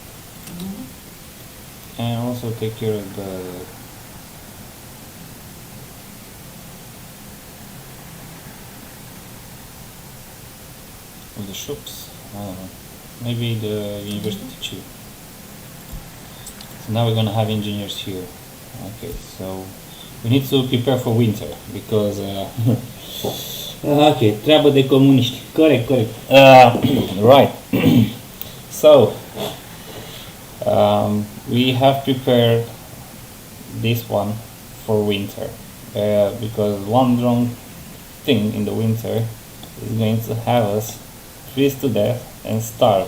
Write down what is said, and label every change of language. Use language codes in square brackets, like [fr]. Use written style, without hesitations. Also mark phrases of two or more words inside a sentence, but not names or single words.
[en] And also take care of the shops. I don't know. Maybe the university too. So now we're gonna have engineers here. Okay, so we need to prepare for winter because okay, [ro] treabă de comuniști. Corect. [en] Right. So we have prepared this one for winter because one wrong thing in the winter is going to have us freeze to death and starve.